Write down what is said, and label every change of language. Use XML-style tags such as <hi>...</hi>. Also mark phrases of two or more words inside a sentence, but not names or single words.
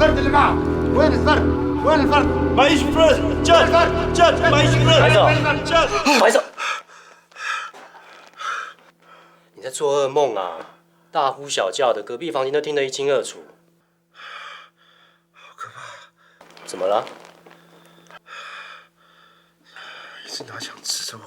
<ar>جماعة وين الفرد؟ وين الفرد؟ معيش فرد جد معيش فرد</ar> <zh>白手，你在做噩梦啊？大呼小叫的，隔壁房间都听得一清二楚。好可怕！怎么了？一直拿枪指着我。</zh>